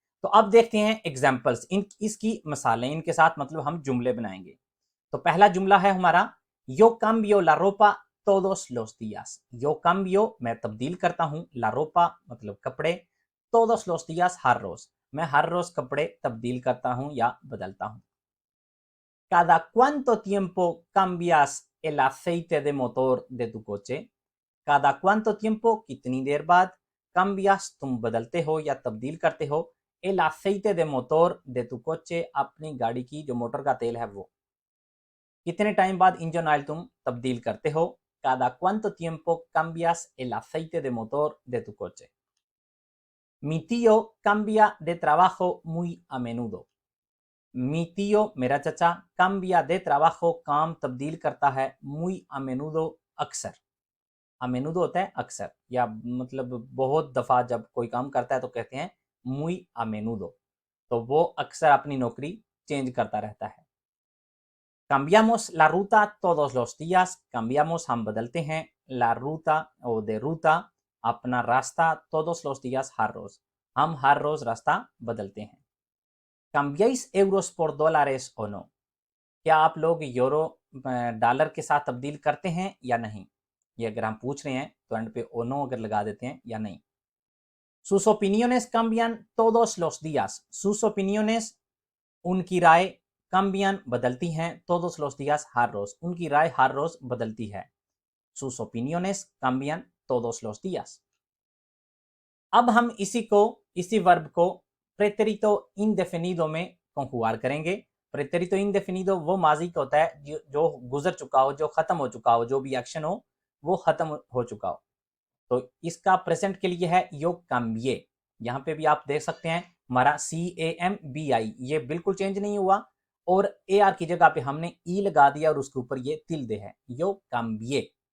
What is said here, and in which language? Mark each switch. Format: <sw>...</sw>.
<hi>तो अब देखते हैं एग्जाम्पल्स, इसकी मिसालें, इनके साथ मतलब हम जुमले बनाएंगे। तो पहला जुमला है हमारा,</hi> <es>यो cambio la ropa todos los días। यो cambio</es> <hi>मैं तब्दील करता हूं,</hi> <es>la ropa</es> <hi>मतलब कपड़े,</hi> <es>todos los días</es> <hi>हर रोज, मैं हर रोज कपड़े तब्दील करता हूं या बदलता हूं।</hi> <es>cada cuánto tiempo cambias el aceite de motor de tu coche। cada cuánto tiempo</es> <hi>कितनी देर बाद,</hi> <es>cambias</es> <hi>तुम बदलते हो या तब्दील करते हो,</hi> <es>el aceite de motor de tu coche</es> <hi>अपनी गाड़ी की जो मोटर का तेल है वो, कितने टाइम बाद इंजन ऑयल तुम तब्दील करते हो।</hi> <es>cada cuánto tiempo cambias el aceite de motor de tu coche। mi tío cambia de trabajo muy a menudo। mi tío</es> <hi>मेरा चचा,</hi> <es>cambia de trabajo</es> <hi>काम तब्दील करता है,</hi> <es>muy a menudo</es> <hi>अक्सर,</hi> <es>a menudo</es> <hi>होता है अक्सर या मतलब बहुत दफा जब कोई काम करता है तो कहते हैं muy a menudo, तो वो अक्सर अपनी नौकरी चेंज करता रहता है।</hi> <es>cambiamos la ruta todos los días। cambiamos</es> <hi>हम बदलते हैं,</hi> <es>la ruta o de ruta</es> <hi>अपना रास्ता,</hi> <es>todos los días</es> <hi>हर रोज, हम हर रोज रास्ता बदलते हैं।</hi> <es>cambiáis euros por dólares o no।</es> <hi>क्या आप लोग यूरो डॉलर के साथ तब्दील करते हैं या नहीं, ये अगर हम पूछ रहे हैं तो एंड पे ओ नो अगर लगा देते हैं या नहीं।</hi> <es>sus opiniones cambian todos los días। sus opiniones</es> <hi>उनकी राय,</hi> <es>cambian</es> <hi>बदलती हैं,</hi> <es>todos los días</es> <hi>हर रोज, उनकी राय हर रोज बदलती है।</hi> <es>sus opiniones cambian todos los días।</es> <hi>अब हम इसी वर्ब को प्रेटेरितो इंडेफिनिडो में कंजुगार करेंगे। प्रेटेरितो इंडेफिनिडो वो माजी का होता है जो गुजर चुका हो, जो खत्म हो चुका हो, जो भी एक्शन हो वो खत्म हो चुका हो। तो इसका प्रेजेंट के लिए है</hi> <es>यो काम्बिए।</es> <hi>यहाँ पे भी आप देख सकते हैं हमारा CAMBI ये बिल्कुल चेंज नहीं हुआ और AR की जगह पे हमने ई लगा दिया और उसके ऊपर ये तिल्दे है, यो काम्बिए।</hi>